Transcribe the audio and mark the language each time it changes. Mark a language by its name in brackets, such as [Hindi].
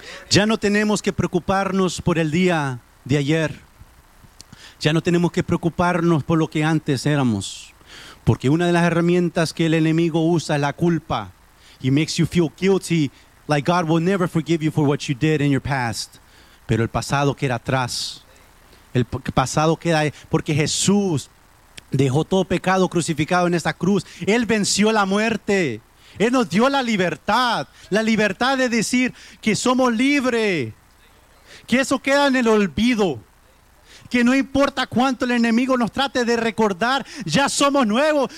[Spanish] Ya no tenemos que preocuparnos por el día de ayer. Ya no tenemos que preocuparnos por lo que antes éramos. Porque una de las herramientas que el enemigo usa es la culpa. [English] He makes you feel guilty, like God will never forgive you for what you did in your past. [Spanish] Pero el pasado queda atrás. El pasado queda ahí porque Jesús dejó todo pecado crucificado en esta cruz. Él venció la muerte. Él nos dio la libertad de decir que somos libres, que eso queda en el olvido, que no importa cuánto el enemigo nos trate de recordar, ya somos nuevos.